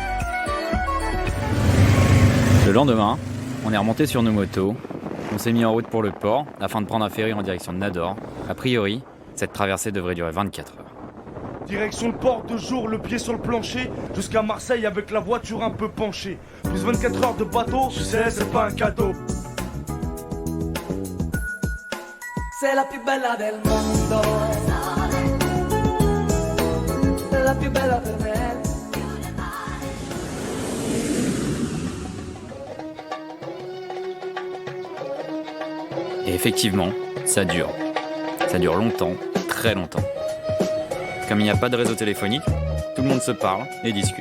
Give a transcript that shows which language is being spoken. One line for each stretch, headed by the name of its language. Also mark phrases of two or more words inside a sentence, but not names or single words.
French: Le lendemain, on est remonté sur nos motos, on s'est mis en route pour le port afin de prendre un ferry en direction de Nador. A priori, cette traversée devrait durer 24 heures. Direction le port de jour, le pied sur le plancher, jusqu'à Marseille avec la voiture un peu penchée. Plus 24 heures de bateau, tu sais, c'est pas un cadeau.
Italian: Sei la più bella del mondo, la più bella per me.
French: Et effectivement, ça dure. Ça dure longtemps, très longtemps. Comme il n'y a pas de réseau téléphonique, tout le monde se parle et discute.